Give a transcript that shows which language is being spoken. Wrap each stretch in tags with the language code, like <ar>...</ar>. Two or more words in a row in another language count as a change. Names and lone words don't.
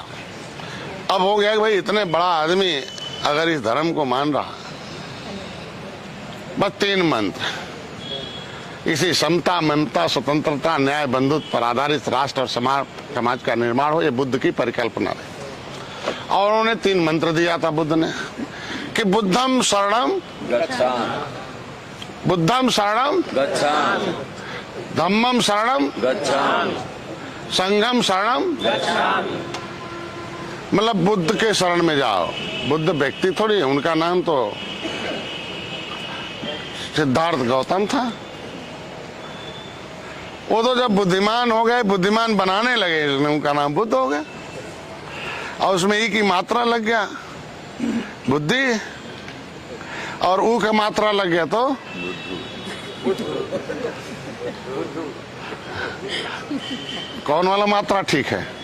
<hi>अब हो गया कि भाई इतने बड़ा आदमी अगर इस धर्म को मान रहा, बस 3 मंत्र, इसी समता, ममता, स्वतंत्रता, न्याय, बंधुत्व पर आधारित राष्ट्र और समाज का निर्माण हो, ये बुद्ध की परिकल्पना है। और उन्होंने 3 मंत्र दिया था बुद्ध ने कि</hi> <pi>बुद्धम शरणम गच्छामि, बुद्धम शरणम गच्छामि, धम्मम शरणम गच्छामि, संघम शरणम गच्छामि।</pi> <hi>मतलब बुद्ध के शरण में जाओ। बुद्ध व्यक्ति थोड़ी है, उनका नाम तो सिद्धार्थ गौतम था। वो तो जब बुद्धिमान हो गए, बुद्धिमान बनाने लगे, इसलिए उनका नाम बुद्ध हो गया। और उसमें ई की मात्रा लग गया बुद्धि, और ऊ का मात्रा लग गया तो कौन वाला मात्रा ठीक है?</hi>